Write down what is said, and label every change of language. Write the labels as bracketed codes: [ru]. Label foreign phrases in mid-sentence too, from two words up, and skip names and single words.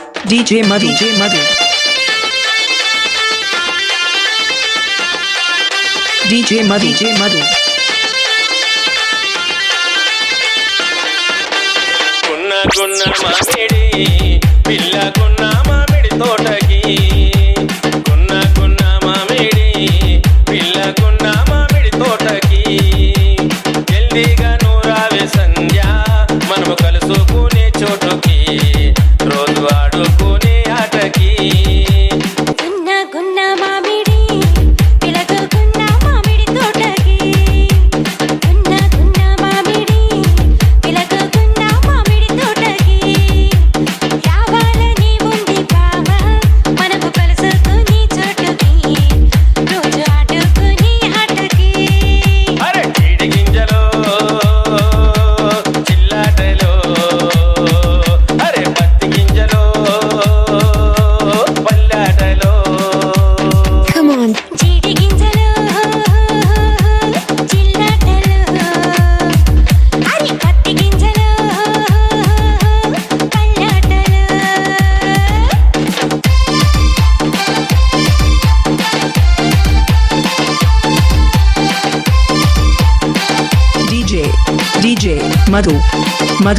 [te] DJ Madhu. DJ Madhu. DJ Madhu. DJ Madhu. కున్న కున్న మామిడి, పిల్ల కున్న మామిడి తోటకి. కున్న కున్న మామిడి, పిల్ల కున్న మామిడి తోటకి. జెల్లిగ నురవే సంధ్య, మనము కలుసుకునే చోటుకి. రోజు ఆడుకునే ఆటకి. కున్న కున్న మామిడి, పిల్ల కున్న మామిడి తోటకి. కున్న కున్న మామిడి, పిల్ల కున్న మామిడి తోటకి. రావాలని ఉంది బావ, మనము కలుసుకునే చోటుకి. రోజు ఆడుకునే ఆటకి. అరె చిడి గింజలో, చిల్లటలో. అరె పత్తి గింజలో, పల్లటలో. [en] Come on. [te] జీడి గింజలు చిల్లటలు అరి పత్తి గింజలు పల్లటలు DJ Madhu. Madhu.